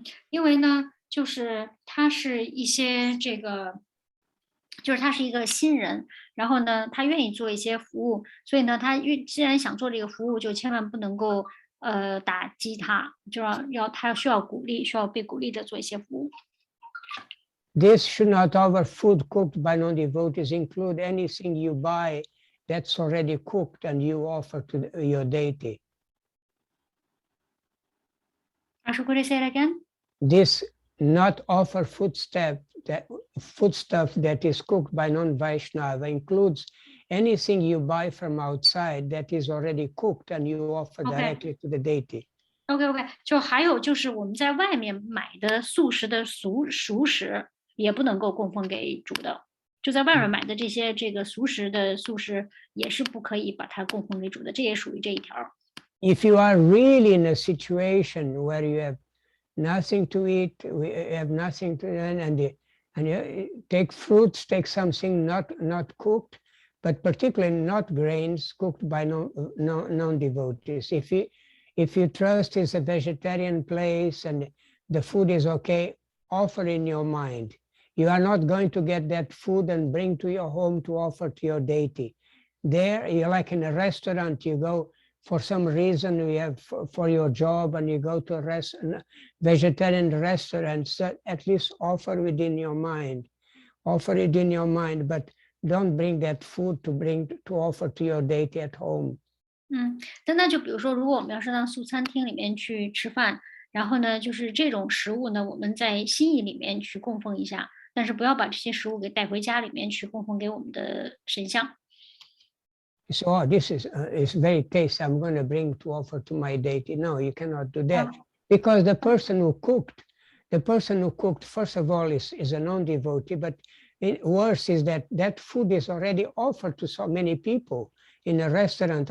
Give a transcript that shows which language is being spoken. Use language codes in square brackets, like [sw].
[zh] 因为呢，就是他是一些这个。就是他是一个新人，然后呢，他愿意做一些服务，所以呢，他既然想做这个服务，就千万不能够打击他，就他需要鼓励，需要被鼓励的做一些服务。 [en] This should not offer food cooked by non-devotees include anything you buy that's already cooked and you offer to your deity. Could I say it again? This not offer foodstuff that is cooked by non-Vaishnava includes anything you buy from outside that is already cooked and you offer directly to the deity. [zh] OK， 就还有就是我们在外面买的素食的熟食也不能够供奉给主的。就在外面买的这些这个俗食的素食也是不可以把它供奉给主的，这也属于这一条。 [en] If you are really in a situation where you have nothing to eat, you have nothing to eat, and you take fruits, take something not cooked, but particularly not grains cooked by non-devotees. If you trust it's a vegetarian place and the food is okay, offer in your mind. You are not going to get that food and bring to your home to offer to your deity. There, you're like in a restaurant, you go for some reason, you have for your job, and you go to a vegetarian restaurant, so at least offer within your mind. Offer it in your mind, but don't bring that food to offer to your deity at home. [zh] 但那就比如说，如果我们要是到素餐厅里面去吃饭，然后呢，就是这种食物呢，我们在心意里面去供奉一下，但是不要把这些食物给带回家里面去供奉给我们的神像。 [en] So this is very tasty. I'm going to bring to offer to my deity. No, you cannot do that because the person who cooked, first of all, is a non-devotee. But worse is that food is already offered to so many people in a restaurant.